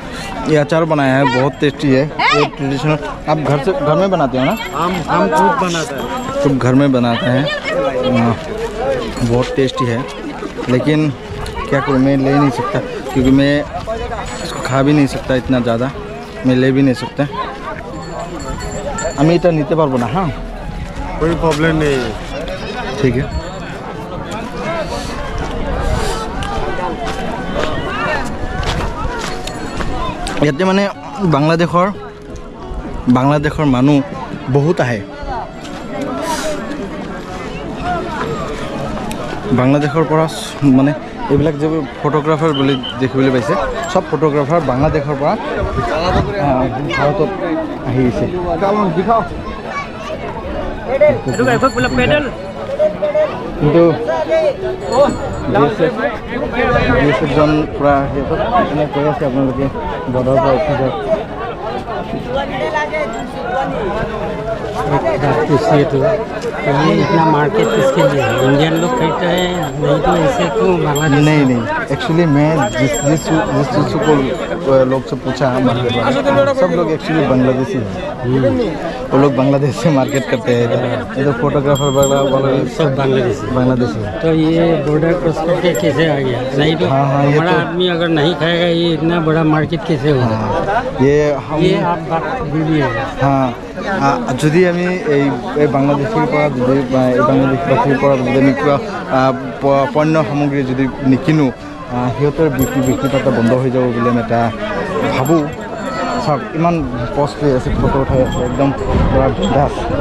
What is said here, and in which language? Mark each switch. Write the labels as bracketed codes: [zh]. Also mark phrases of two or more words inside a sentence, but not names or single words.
[hi] ये अचार बनाया है, बहुत टेस्टी है। ये ट्रेडिशनल आप घर में बनाते हो ना? हम खुद बनाते हैं। सब घर में बनाते हैं। बहुत टेस्टी है, लेकिन क्या करूँ, मैं ले नहीं सकता क्योंकि मैं इसको खा भी नहीं सकता इतना ज़्यादा, मैं ले भी नहीं सकता। [bn] আমি এটা নিতে পারবো না। हाँ [hi] कोई प्रॉब्लम नहीं है। ठीक है। [as] ইয়াতে মানে বাংলাদেশৰ মানুহ বহুত আহে। বাংলাদেশৰ পৰা মানে এইবিলাক যে ফটোগ্ৰাফাৰ বুলি দেখিবলৈ পাইছে, সব ফটোগ্ৰাফাৰ বাংলাদেশৰ পৰা ভাৰতত আহিছে। কিন্তু বিএছএফজন পূৰা এনে কৈ আছে আপোনালোকে বৰ্ডাৰৰ পৰা উঠি যাওক। [hi] पूछिए तो ये इतना मार्केट किसके लिए है? इंडियन लोग खरीदते हैं, नहीं तो ऐसे क्यों बांग्लादेश? नहीं एक्चुअली मैं जिस चीज़ को लोग से पूछा मार्केट वाले, सब लोग एक्चुअली बांग्लादेशी हैं। वो लोग बांग्लादेश से मार्केट करते हैं। इधर फोटोग्राफर वाला सब बांग्लादेशी है। तो ये [en] border cross [hi] करके कैसे आ गया? नहीं तो हमारा आदमी अगर नहीं खाएगा, ये इतना बड़ा मार्केट कैसे होगा? ये आप बात बोलिए। [as] हाँ যদি আমি এই বাংলাদেশীৰ পৰা যদি আমি কিবা পণ্য সামগ্ৰী যদি নিকিনো, সিহঁতৰ বিক্ৰীপাতা বন্ধ হৈ যাব বুলি আমি এটা ভাবোঁ। চাওক ইমান পষ্ট হৈ আছে, ফটো উঠাই আছে, একদম পুৰা বিন্দাছ।